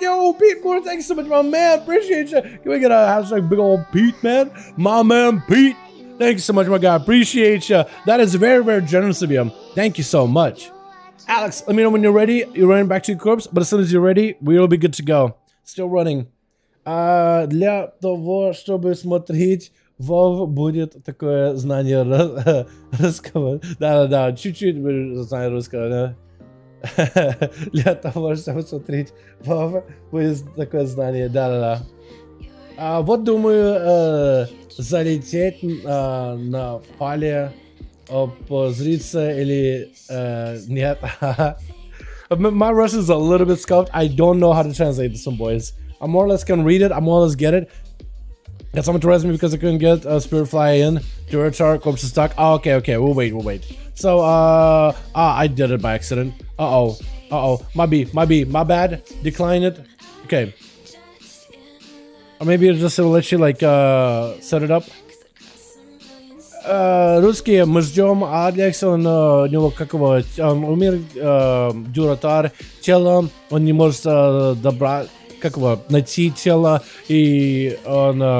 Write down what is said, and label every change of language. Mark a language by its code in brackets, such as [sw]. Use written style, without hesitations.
[en] Yo, Pete Moore, thanks so much, my man. Appreciate you. Can we get a hashtag big old Pete, man? My man, Pete. Thanks so much, my guy. Appreciate you. That is very, very generous of you. Thank you so much. Alex, let me know when you're ready. You're running back to your corpse, but as soon as you're ready, we'll be good to go. Still running. [ru] Для того, чтобы смотреть, WoW будет такое знание русского. Да, чуть-чуть знаю русского, да. Для того, чтобы смотреть, WoW будет такое знание, да. Вот думаю, залететь на поле, позриться или нет. [en] My Russian is a little bit scuffed. I don't know how to translate this one, boys. I more or less can read it. I more or less get it. Got someone to res me because I couldn't get Spirit Fly in. Dual corpse is stuck. Oh, okay. We'll wait. So, I did it by accident. My bad. Decline it. Okay. Or maybe it'll just let you like set it up. [ru] Русские, мы ждем Алекса, у него какого, он умер, Дюратар, тело, он не может добрать, найти тело, и он,